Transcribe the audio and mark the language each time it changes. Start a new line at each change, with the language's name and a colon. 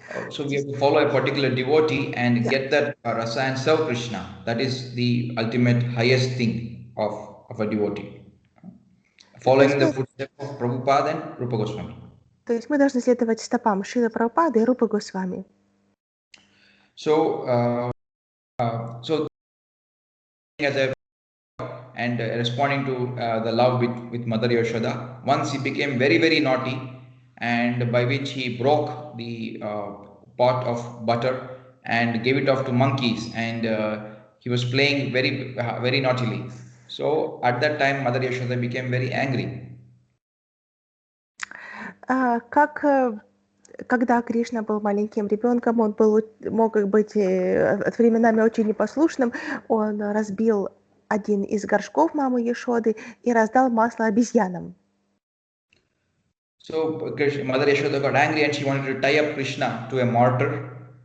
English: So we have to follow a particular devotee and get that rasa and serve Krishna. That is the ultimate highest thing of a devotee. Following the footsteps of Prabhupada and Rupa Goswami.
Russian: То есть мы должны следовать стопам Шрилы Прабхупады и Рупы Госвами.
English: So, as a and responding to the love with Mother Yashoda, once he became very, very naughty, and by which he broke the pot of butter and gave it off to monkeys, and he was playing very naughtily. So at that time, Mother Yashoda became very angry.
Russian: Как когда Кришна был маленьким ребенком, он мог быть временами очень непослушным. Он разбил один из горшков мамы Яшоды и раздал масло обезьянам.
English: So Mother Yashoda got angry and she wanted to tie up Krishna to a mortar.